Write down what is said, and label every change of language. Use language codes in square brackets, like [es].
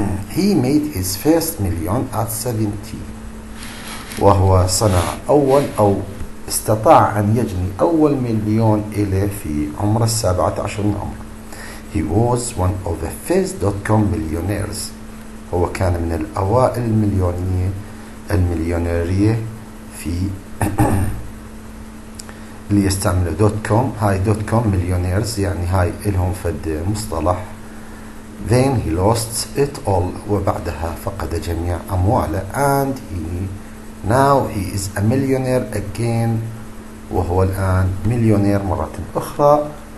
[en] He made his first million at 17. [ar] وهو صنع استطاع أن يجني أول مليون إليه في عمر 17 من عمره. [en] He was one of the first .com millionaires. [ar] هو كان من الأوائل المليونيرية في اللي يستعملوا .com. هاي .com millionaires يعني هاي إلهم فد مصطلح. [en] Then he lost it all. [ar] وبعدها فقد جميع أمواله. [en] And now he is a millionaire again. [ar] وهو الآن مليونير مرة أخرى.